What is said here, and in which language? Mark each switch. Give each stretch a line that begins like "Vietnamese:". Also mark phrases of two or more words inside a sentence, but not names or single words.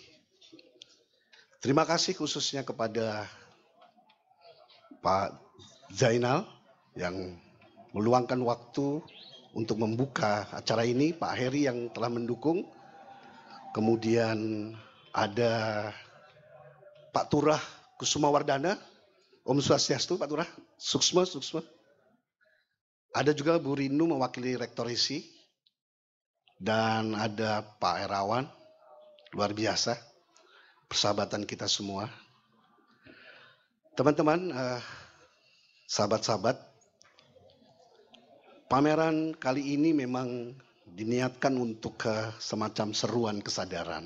Indonesian: Terima kasih khususnya kepada Pak Zainal yang meluangkan waktu untuk membuka acara ini, Pak Heri yang telah mendukung, kemudian ada Pak Turah Kusuma Wardana,
Balinese: Om Swastiastu
Indonesian: Pak Turah, Suksma. Ada juga Bu Rinu mewakili Rektorisi, dan ada Pak Herawan, luar biasa, persahabatan kita semua. Teman-teman, sahabat-sahabat, pameran kali ini memang diniatkan untuk semacam seruan kesadaran.